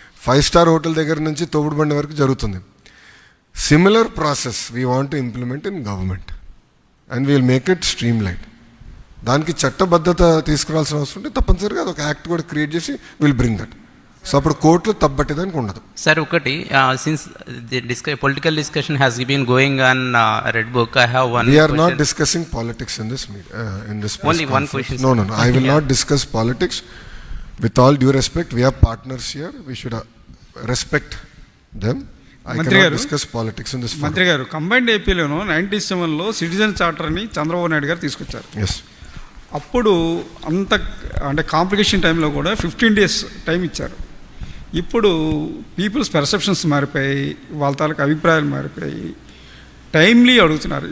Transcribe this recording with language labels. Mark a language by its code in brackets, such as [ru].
[te] 5 star hotel దగ్గర నుంచి తోపుడు బండి వరకు జరుగుతుంది. [en] Similar process we want to implement in government and we'll make it streamline. [te] దానికి చట్టబద్ధత తీసుకురావాల్సిన అవసరం ఉంటే తప్పనిసరిగా అదొక యాక్ట్ కూడా క్రియేట్ చేసి [en] Will bring that. [te] సో అప్పుడు కోర్టులు తప్పట్టేదానికి ఉండదు. సార్ ఒకటి, [en] Since the political discussion has been going on red book, I have one. We are not discussing politics in this Only one question, No, I will not discuss politics. With all due respect, we are partners here. We should respect them. I cannot discuss politics in this forum. [te] మంత్రి గారు, combined ఏపీలోను 97లో citizen చార్టర్ని Chandrababu Naidu గారు తీసుకొచ్చారు. [en] Yes. [te] అప్పుడు అంత అంటే complication టైంలో కూడా 15 days time ఇచ్చారు. ఇప్పుడు పీపుల్స్ పర్సెప్షన్స్ మారిపోయి, వాళ్ళ తాలూకు అభిప్రాయాలు మారిపోయి, టైమ్లీ అడుగుతున్నారు.